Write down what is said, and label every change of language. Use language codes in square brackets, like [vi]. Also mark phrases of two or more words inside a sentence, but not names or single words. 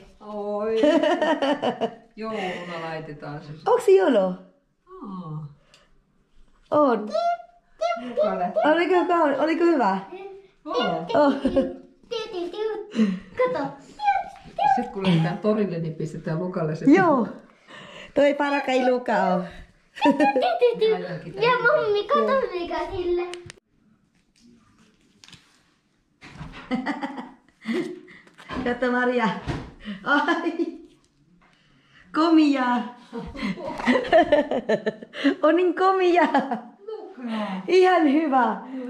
[fi] Oi. Jouluna laitetaan se. Onko se jolo? On. Lukalle. Oliko hyvä? Oh. Kato. Sitten kun lähdetään torille, niin pistetään Lukalle se. Joo. Toi [tl] para kay [fi] Luka on. Ja mammi, kato mikä sille. Kato Maria. Ai. Komia. On niin komia. Ihan hyvä.